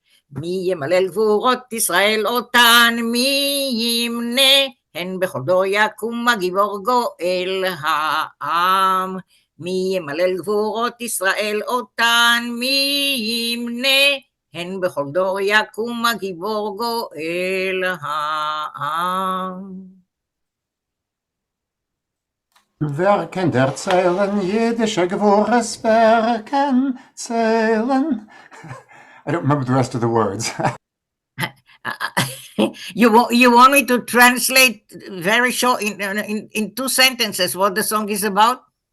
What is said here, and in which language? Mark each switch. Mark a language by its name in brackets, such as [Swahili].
[Hebrew] מי ימלל גבורות ישראל אותן, מי ימנה, הן בכל דור יקום הגיבור גואל העם. מי ימלל גבורות ישראל אותן, מי ימנה, הן בכל דור יקום הגיבור גואל העם. [Yiddish] Wer kennt erzählen, jiddische Gewurres, wer kann zählen? [English] I don't remember the rest of the words. You want me to translate very short in 2 sentences what the song is about?